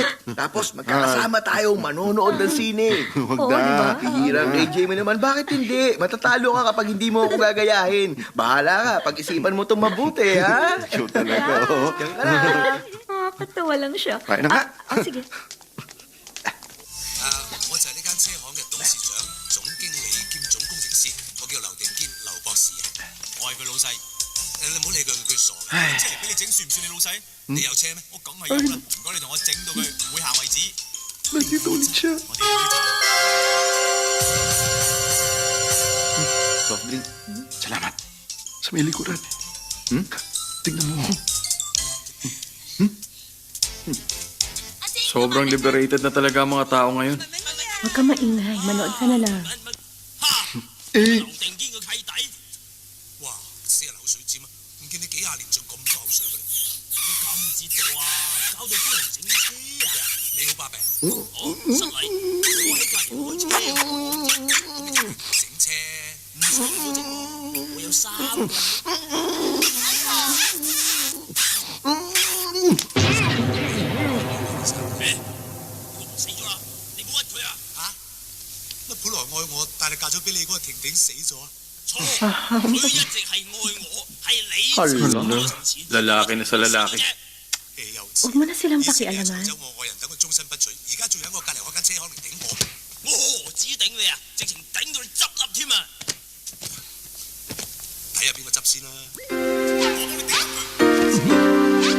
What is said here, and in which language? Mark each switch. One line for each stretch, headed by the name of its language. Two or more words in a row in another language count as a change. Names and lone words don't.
Filipino: Tapos magkakasama tayong manonood ng sine. Huwag Oo, na. di ba? Hirang AJ mo naman. Bakit hindi? Matatalo ka kapag hindi mo ako gagayahin. Bahala ka. Pag-isipan mo itong mabuti, ha? Show talaga, oh. Diyan ka na. Katawa lang siya. Tayo na nga. Sige.
Cantonese: 我就係呢間車行嘅董事長、總經理兼總工程師，我叫劉定堅，劉博士啊。我係佢老細。你唔好理佢，佢傻嘅。車嚟俾你整，算唔算你老細？你有車咩？我梗係有啦。唔該，你同我整到佢唔會行為止。
Filipino: Nakita ulit siya.
Cantonese: 我哋要走。
English: Soft drink. Salamat.
Filipino: Sa may likuran. Tignan mo. Sobrang liberated na talaga ang mga tao ngayon. Huwag ka maingay, manood ka na lang. Eh,
Cantonese: 劉定堅個契弟。哇！死人口水尖啊！唔見你幾廿年仲咁多口水嘅。乜搞唔知道啊？搞到幫人整車啊！你好，百病。好，失禮。我喺隔離開車。整車唔使我整，我有3個。死咗啦！你冇屈佢啊？乜本來愛我，但係嫁咗俾你嗰個婷婷死咗？錯，佢一直係愛我，係你
Filipino: Hala, lalaki na sa lalaki.
Cantonese: 又
Filipino: Huwag mo na silang pakialaman.
Cantonese: 走我愛人等佢終身不娶，而家仲喺我隔離開間車行嚟頂我。我指頂你啊，直情頂到你執笠添啊！睇下邊個執先啦。我幫你頂佢。